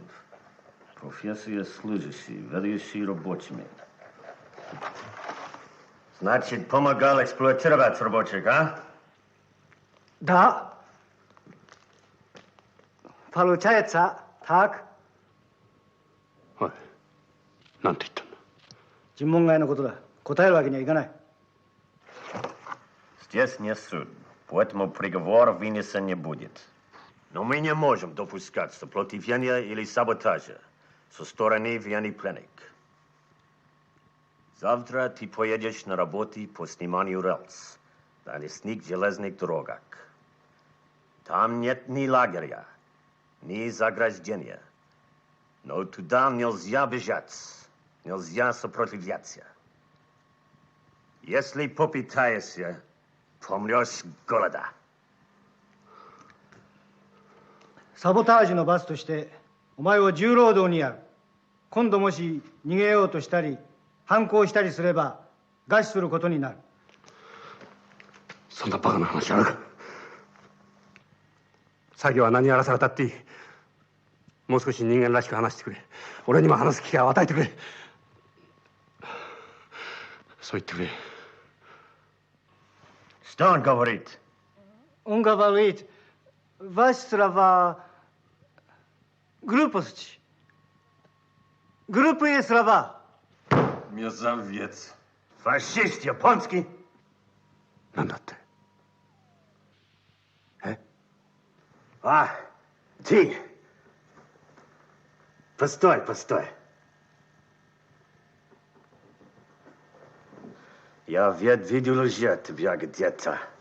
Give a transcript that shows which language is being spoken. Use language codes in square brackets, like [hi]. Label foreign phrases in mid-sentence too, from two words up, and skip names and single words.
[ru] Профессия служащий, ведущий рабочими. Значит, помогал эксплуатировать рабочих, а? Да. Получается так. [ja] はい。なんて言ったんだ。尋問外のことだ。答えるわけにはいかない。 [ru] Здесь не суд, поэтому приговора вынесен не будет. Но мы не можем допускать сопротивления или саботажа со стороны военных пленных. Завтра ты поедешь на работу по сниманию рельс на лесных железных дорогах. Там нет ни лагеря, ни заграждения. Но туда нельзя бежать, нельзя сопротивляться. Если попытаешься, помрешь голода. [ja] サボタージュの罰としてお前を重労働にやる。今度もし逃げようとしたり反抗したりすれば餓死することになる。そんなバカな話あるか。作業は何やらされたっていい。もう少し人間らしく話してくれ。俺にも話す機会を与えてくれ。そう言ってくれ。 [ru] Что он говорит? Он говорит, ваши слова глупости. Глупые слова. Мерзавец. Фашист японский. [ja] なんだって。 [ru] А, ты. Постой, постой. Я ведь видел уже тебя где-то.